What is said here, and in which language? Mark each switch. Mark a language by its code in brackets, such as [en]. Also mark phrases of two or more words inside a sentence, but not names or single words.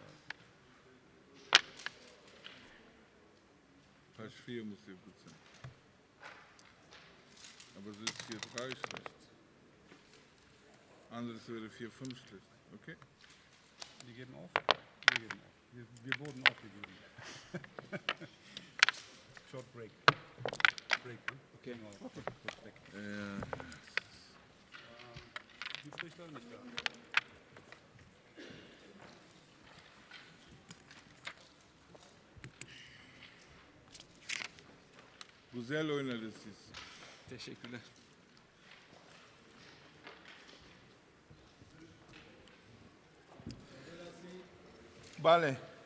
[de] Pass 4 muss hier gut sein. Aber so ist hier 3 schlecht. Anderes wäre 4, 5 schlecht. Okay? Wir geben auf? Wir geben auf. Wir wurden aufgegeben. [en] Short break. Break, [de] ne? Okay. Genau. Kurz weg. Schiedsrichter nicht da. [tr] Güzel oynadınız siz. Teşekkürler. [es] Vale.